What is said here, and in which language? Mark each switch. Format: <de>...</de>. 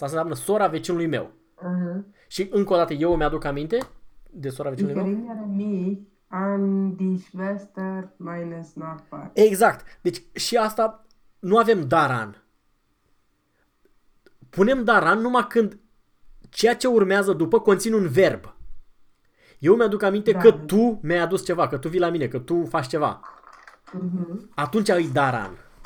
<ro>Asta înseamnă sora vecinului meu. Și încă o dată eu îmi aduc aminte de sora vecinului meu.</ro> <de>Ich erinnere mich an die Schwester meines Nachbars.</de> <ro>Exact. Deci și asta nu avem daran. Punem daran numai când ceea ce urmează după conține un verb. Eu mi-aduc aminte că tu mi-ai adus ceva, că tu vii la mine, că tu faci ceva. Uh-huh. Atunci ai daran.</ro>